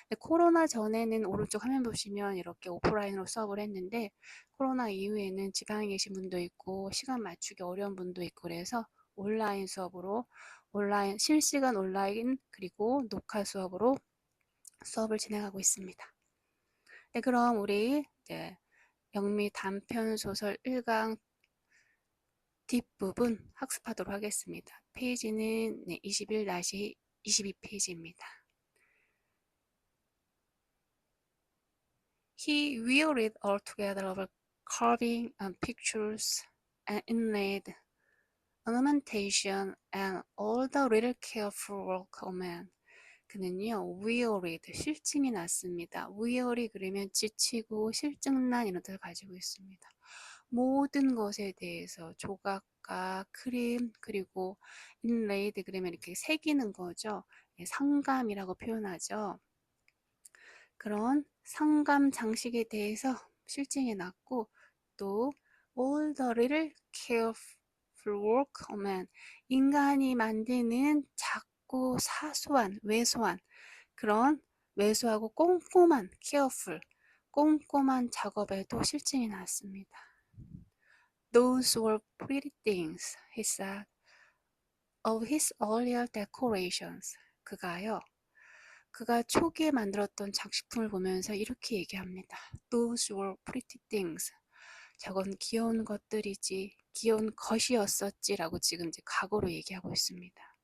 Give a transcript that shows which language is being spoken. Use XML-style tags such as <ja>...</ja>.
<ko>코로나 전에는 오른쪽 화면 보시면 이렇게 오프라인으로 수업을 했는데 코로나 이후에는 지방에 계신 분도 있고 시간 맞추기 어려운 분도 있고 그래서 온라인 수업으로 실시간 온라인 그리고 녹화 수업으로 수업을 진행하고 있습니다. 네, 그럼 우리 영미 단편 소설 1강 뒷부분 학습하도록 하겠습니다. 페이지는 21-22페이지입니다.</ko> <en>He wearied altogether of carving and pictures and inlaid ornamentation and all the little careful work of man.</en> <ko>그는요, wearied, 실증이 났습니다. weary 그러면 지치고 실증난 이런 뜻을 가지고 있습니다. 모든 것에 대해서 조각과 그림 그리고 inlaid 그러면 이렇게 새기는 거죠. 상감이라고 표현하죠. 그런 상감 장식에 대해서 실증이 났고 또</ko> <en>all the little careful work of man</en> <ko>인간이 만드는 작고 사소한 왜소한 그런 왜소하고 꼼꼼한 careful 꼼꼼한 작업에도 실증이 났습니다.</ko> <en>Those were pretty things, he said, of his earlier decorations.</en> <ko>그가 초기에 만들었던 장식품을 보면서 이렇게 얘기합니다.</ko> <en>Those were pretty things.</en> <ko>저건 귀여운 것들이지, 귀여운 것이었었지라고 지금 이제 과거로 얘기하고 있습니다.</ko>